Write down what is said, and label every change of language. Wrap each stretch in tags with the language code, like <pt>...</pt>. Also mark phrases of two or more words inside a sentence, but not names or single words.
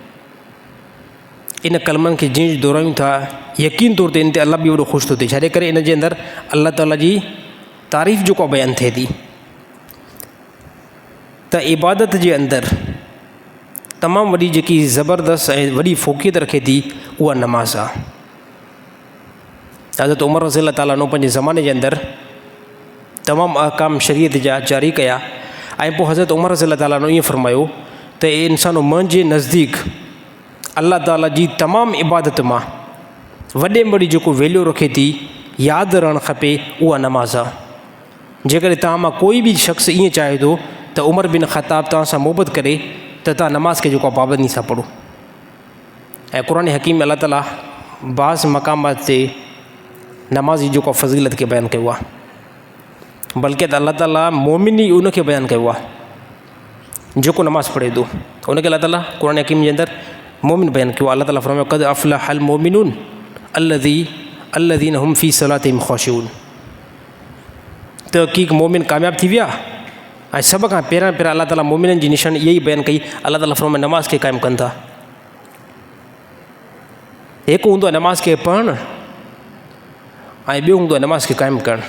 <sd>इन कलमनि खे जीअं दोहरायूं था, यकीन तौर ते इन ते अलाह बि वॾो ख़ुशि थो थिए। छाजे करे इन जे अंदरि अलाह ताला जी तारीफ़ जेको बयानु थिए थी। त इबादत जे अंदरि तमामु वॾी जेकी ज़बरदस्त ऐं वॾी फ़ोक़ियत रखे थी उहा नमाज़ आहे। हज़रत उमर</sd> <ar>رضي الله تعالى عنه</ar> <sd>पंहिंजे ज़माने जे अंदरि तमामु अहकाम शरीयत जा जारी कया, ऐं पोइ हज़रत उमर</sd> <ar>رضي الله تعالى عنه</ar> <sd>ईअं फ़रमायो त इंसानो मुंहिंजे नज़दीक अलाह ताला जी तमामु इबादत मां वॾे में वॾी जेको वैल्यू रखे थी, यादि रहणु खपे, उहा नमाज़ आहे। जेकॾहिं तव्हां मां कोई बि शख़्स ईअं चाहे थो त उमर बिन ख़त्ताब तव्हां सां मोहबत करे, त तव्हां नमाज़ खे जेको आहे पाबंदी सां पढ़ो। ऐं क़ुरान हकीम में अलाह ताला बाज़ मक़ामात ते नमाज़ी जेको फ़ज़ीलत खे बयानु कयो आहे, बल्कि त अलाह ताला मोमिन ई उन खे बयानु कयो आहे जेको नमाज़ पढ़े थो। उनखे अलाह ताला क़ुरान हकीम जे अंदरि मोमिन बयानु कयो आहे। अलाह ताला फ़रमायो</sd> <ar>قد أفلح المؤمنون الذين هم في صلاتهم خاشعون.</ar> <sd>तहक़ीक़ मोमिन कामयाबु थी विया। ऐं सभ खां पहिरियां अलाह ताला मोमिननि जी निशानी इहा ई बयानु कई। अलाह ताला फ़रमाए नमाज़ खे क़ाइमु कनि था। हिकु हूंदो आहे नमाज़ खे पढ़णु, ऐं ॿियो हूंदो आहे नमाज़ खे क़ाइमु करणु।</sd>